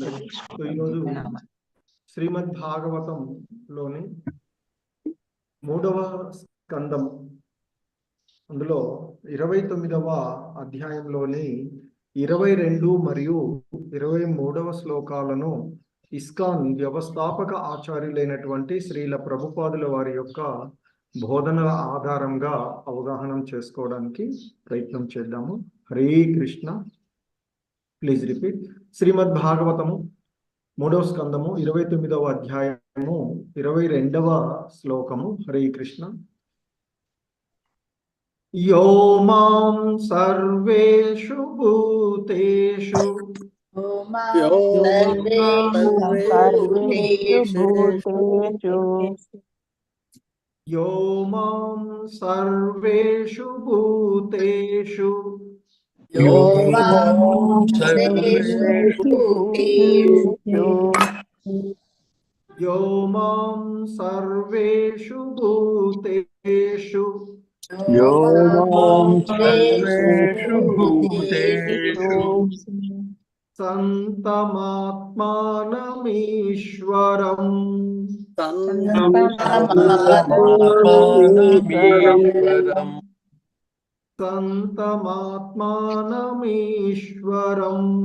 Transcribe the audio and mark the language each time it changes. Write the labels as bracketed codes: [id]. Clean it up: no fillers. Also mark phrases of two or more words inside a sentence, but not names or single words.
[te] సో ఈరోజు శ్రీమద్ భాగవతంలోని 3వ స్కందం, అందులో 29వ అధ్యాయంలోని 22 మరియు 23వ శ్లోకాలను ఇస్కాన్ వ్యవస్థాపక ఆచార్యులైనటువంటి శ్రీల ప్రభుపాదుల వారి యొక్క బోధనల ఆధారంగా అవగాహన చేసుకోవడానికి ప్రయత్నం చేద్దాము. [en] హరే కృష్ణ. please repeat. [te] శ్రీమద్ భాగవతము 3వ స్కందము 29వ అధ్యాయము 22వ శ్లోకము. హరే కృష్ణ. [sa] యో మాం సర్వేషు భూతేషు యో మాం సర్వేషు భూతేషు యో మాం సర్వేషు భూతేషు సంతమాత్మానమీశ్వరం సంతమాత్మానమీశ్వరం